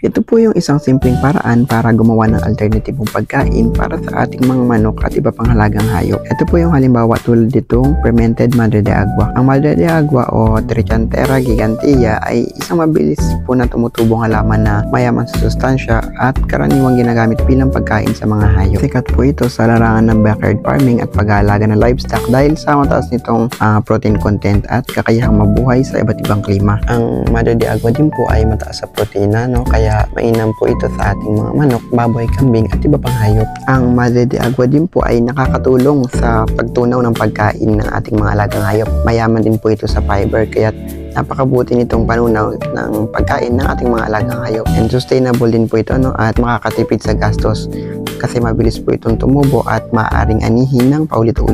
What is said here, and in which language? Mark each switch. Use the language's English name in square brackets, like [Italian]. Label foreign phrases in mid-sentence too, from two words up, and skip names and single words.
[Filipino] Ito po yung isang simpleng paraan para gumawa ng alternatibong pagkain para sa ating mga manok at iba pang halagang hayop. Ito po yung halimbawa tulad ditong fermented madre de agua. Ang madre de agua o Trichantera gigantea ay isang mabilis po na tumutubong halaman na mayaman sa sustansya at karaniwang ginagamit bilang pagkain sa mga hayop. Sikat po ito sa larangan ng [English] backyard farming [Filipino] at pag-aalaga ng livestock dahil sa mataas nitong [English] protein content [Filipino] at kakayahang mabuhay sa iba't ibang klima. Ang madre de agua din po ay mataas sa proteina, no? Kaya mainam po ito sa ating mga manok, baboy, kambing at iba pang hayop. Ang madre de agua din po ay nakakatulong sa pagtunaw ng pagkain ng ating mga alagang hayop. Mayaman din po ito sa fiber kaya napakabuti nitong panunaw ng pagkain ng ating mga alagang hayop. [English] And sustainable [Filipino] din po ito, no? At makakatipid sa gastos kasi mabilis po itong tumubo at maaaring anihin ng paulit-ulit.